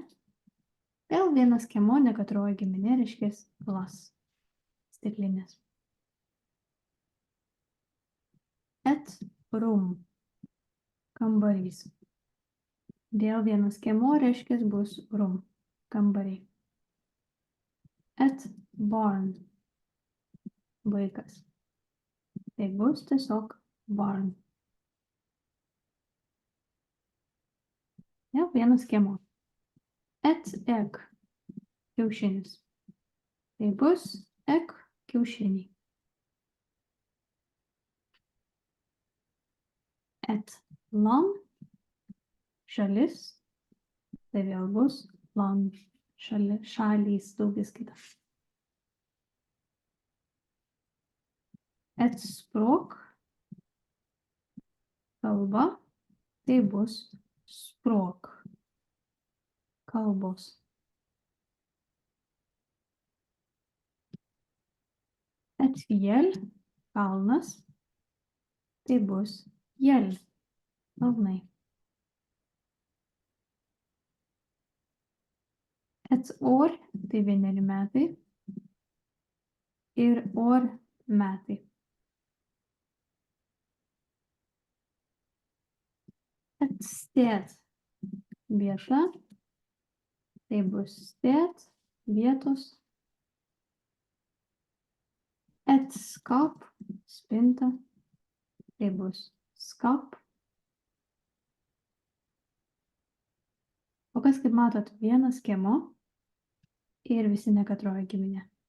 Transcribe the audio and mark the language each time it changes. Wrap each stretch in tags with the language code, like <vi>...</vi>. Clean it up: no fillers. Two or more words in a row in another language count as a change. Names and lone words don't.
<lt>Vėl vienas skiemuo, nekatroji giminė reiškia glas, stiklinės.</lt> <no>Et rum, kambarys.</no> <lt>Vėl vienas skiemuo reiškia bus rum, kambariai.</lt> <no>Et barn,</no> <lt>vaikas. Tai bus tiesiog barn. Jau vienas skiemuo.</lt> <no>Et egg, kiaušinis.</no> <lt>Tai bus egg, kiaušiniai.</lt> <no>Et land,</no> <lt>šalis. Tai vėl bus land. Šalys daugiskaita.</lt> <no>Et sprok,</no> <lt>kalba, tai bus sprok, kalbos.</lt> <no>Et jel,</no> <lt>kalnas, tai bus jel, kalnai.</lt> <no>Et Et år</no> <lt>tai 1 metai ir år metai.</lt> <no>Et sted</no> <lt>vieta, tai bus sted vietos.</lt> <no>Et skap</no> <lt>spinta, tai bus skap. O kas, kaip matot, vienas skiemuo ir visi nekatroji giminė.</lt>